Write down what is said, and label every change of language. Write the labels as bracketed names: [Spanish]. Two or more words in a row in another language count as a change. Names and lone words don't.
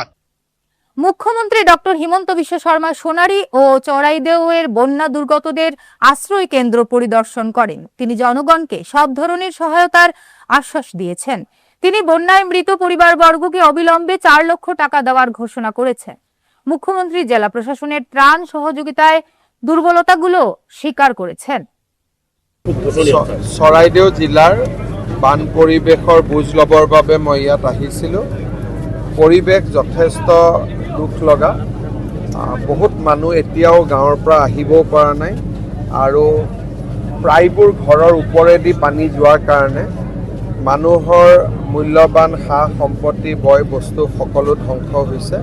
[Bangla] মুখ্যমন্ত্রী ডক্টর হিমন্ত বিশ্ব শর্মা সোনারী ও চড়াইদেউয়ের বন্যা দুর্গতদের আশ্রয় কেন্দ্র পরিদর্শন করেন। তিনি জনগণকে সব ধরনের সহায়তার আশ্বাস দিয়েছেন। তিনি বন্যায় মৃত পরিবারবর্গকে অবিলম্বে 4 লক্ষ টাকা দেওয়ার ঘোষণা করেছেন। মুখ্যমন্ত্রী জেলা প্রশাসনের ত্রাণ সহযোগিতায় দুর্বলতাগুলো স্বীকার করেছেন। [Assamese] চৰাইদেউ জিলাৰ বান পৰিৱেশৰ বুজ ল'বৰ বাবে মই ইয়াত আহিছিলোঁ। পৰিৱেশ যথেষ্ট দুখ লগা। বহুত মানুহ এতিয়াও গাঁৱৰ পৰা আহিবও পৰা নাই, আৰু প্ৰায়বোৰ ঘৰৰ ওপৰেদি পানী যোৱাৰ কাৰণে মানুহৰ মূল্যৱান সা সম্পত্তি, বয় বস্তু সকলো ধ্বংস হৈছে।